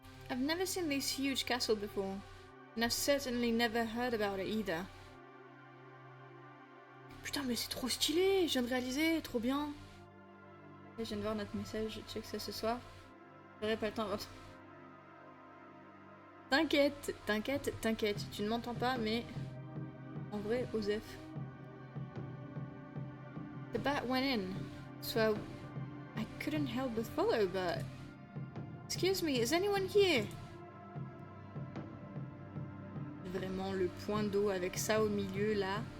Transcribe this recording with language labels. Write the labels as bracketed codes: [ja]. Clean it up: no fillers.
[en] I've never seen this huge castle before, and I've certainly never heard about it either. [fr] Putain, mais c'est trop stylé, je viens de réaliser, trop bien. Et je viens de voir notre message, je check ça ce soir. J'aurais pas le temps. T'inquiète, t'inquiète, t'inquiète, tu ne m'entends pas, mais en vrai, Osef. [en] The bat went in, so I couldn't help but follow, but... Excuse me, is anyone here? [fr] Vraiment le point d'eau avec ça au milieu là.